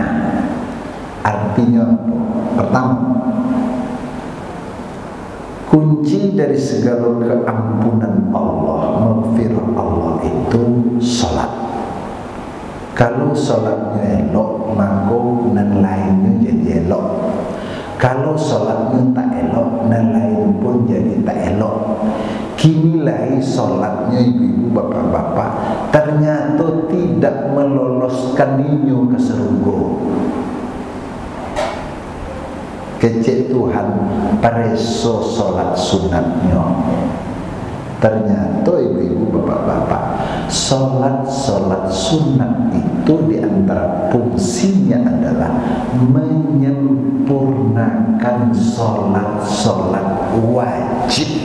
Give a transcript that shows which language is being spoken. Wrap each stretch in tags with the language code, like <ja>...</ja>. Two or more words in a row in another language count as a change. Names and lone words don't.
<id>Artinya pertama, kunci dari segala keampunan Allah, maghfirah Allah itu salat.</id> <min>Kalau salatnya elok, maka nan lainnya jadi elok. Kalau salatnya tak elok, nan lain pun jadi tak elok. Kini lagi salatnya ibu-ibu, bapak-bapak, ternyata tidak meloloskan ninyo ke surga. Kecil Tuhan pareso salat sunatnya.</min> <id>Ternyata ibu-ibu, bapak-bapak, salat sunat itu diantara fungsinya adalah menyempurnakan salat wajib.</id>